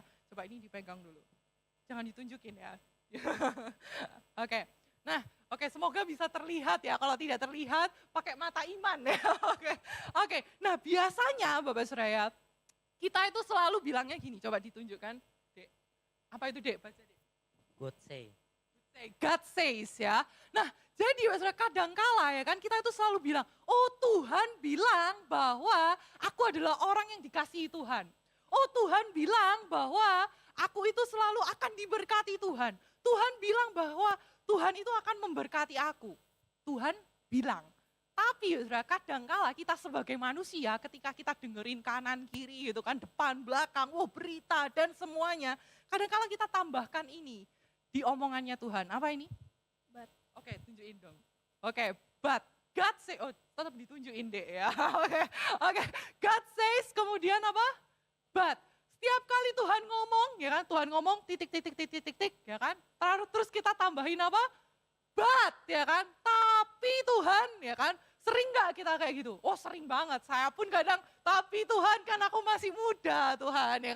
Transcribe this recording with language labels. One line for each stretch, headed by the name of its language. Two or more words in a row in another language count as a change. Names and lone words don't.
Indonesian: Coba ini dipegang dulu. Jangan ditunjukin ya. Oke, nah oke, semoga bisa terlihat ya, kalau tidak terlihat pakai mata iman ya. Oke, nah biasanya Bapak Saudara ya, kita itu selalu bilangnya gini, coba ditunjukkan. Dek, apa itu Dek? Baca Dek.
English: God say. God says ya.
Indonesian: Nah jadi Bapak Saudara kadangkala ya kan, kita itu selalu bilang, oh Tuhan bilang bahwa aku adalah orang yang dikasihi Tuhan. Oh Tuhan bilang bahwa aku itu selalu akan diberkati Tuhan. Tuhan bilang bahwa Tuhan itu akan memberkati aku. Tuhan bilang. Tapi Saudara, kadangkala kita sebagai manusia ketika kita dengerin kanan kiri gitu kan, depan belakang, berita dan semuanya, kadangkala kita tambahkan ini di omongannya Tuhan. Apa ini? But. Oke, tunjukin dong. Oke,
English: but God say,
Indonesian: tetap ditunjukin deh ya. Oke.
English: God says
Indonesian: kemudian apa? But. Setiap kali Tuhan ngomong, ya kan? Tuhan ngomong titik, ya kan? Terus kita tambahin apa? But, ya kan? Tapi Tuhan, ya kan? Sering gak kita kayak gitu? Oh sering banget, saya pun kadang, tapi Tuhan kan aku masih muda Tuhan, ya kan?